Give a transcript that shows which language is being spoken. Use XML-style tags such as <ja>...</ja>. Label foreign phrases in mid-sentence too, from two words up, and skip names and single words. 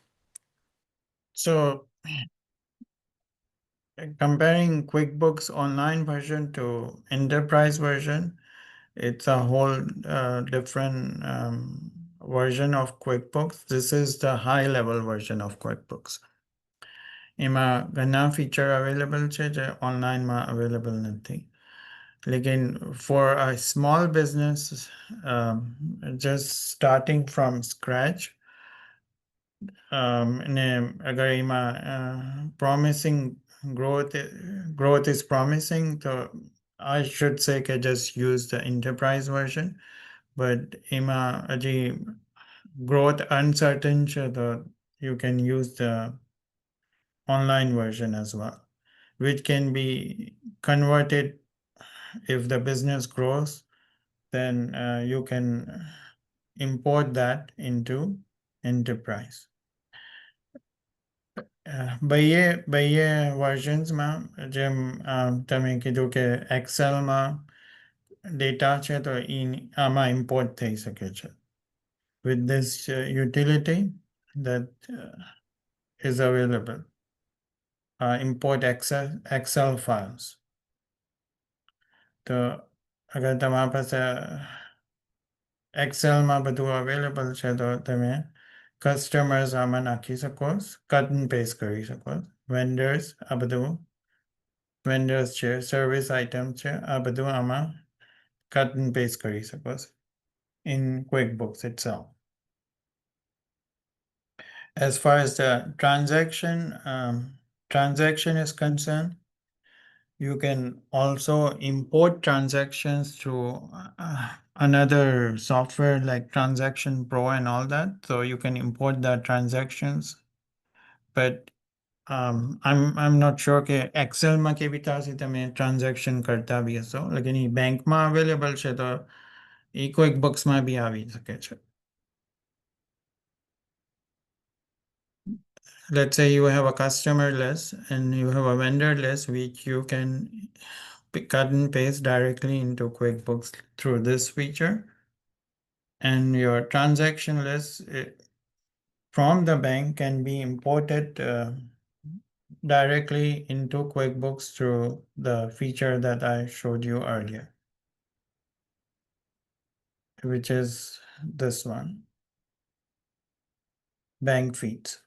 <en>So comparing QuickBooks Online version to Enterprise version, it's a whole different version of QuickBooks. This is the high level version of QuickBooks.</en> <gu>એમાં ઘણા</gu> <en>feature available</en> <gu>છે જે online માં available નથી.</gu> <en>લેકિન for a small business just starting from scratch,</en> <gu>અને અગર એમાં</gu> <en>promising growth is promising, so I should say કે just use the enterprise version. But</en> <gu>એમાં હજી</gu> <en>growth uncertain છે, so you can use the online version as well, which can be converted if the business grows. Then you can import that into enterprise.</en> <gu>બે versions માં જેમ તમે કીધું કે Excel માં data છે તો આમાં import થઈ શકે છે</gu> <en>with this utility that is available. Import Excel files.</en> <gu>તો અગર તમારા પાસે Excel માં બધું available છે તો તમે customers આમાં નાખી શકો,</gu> <en>cut and paste</en> <gu>કરી શકો. Vendors આ બધું vendors છે, service item છે, આ બધું આમાં</gu> <en>cut and paste</en> <gu>કરી શકો</gu> <en>in QuickBooks itself. As far as the transaction is concerned, you can also import transactions to another software like Transaction Pro and all that. So you can import the transactions. But I'm not sure</en> <gu>કે Excel માં કેવી રીતે હશે તમે transaction કરતા બી હશો. લેકિન એ બેંકમાં available છે તો એ QuickBooks માં બી આવી શકે છે.</gu> <en>Let's say you have a customer list and you have a vendor list which you can cut and paste directly into QuickBooks through this feature. And your transaction list from the bank can be imported directly into QuickBooks through the feature that I showed you earlier, which is this one, bank feeds.</en>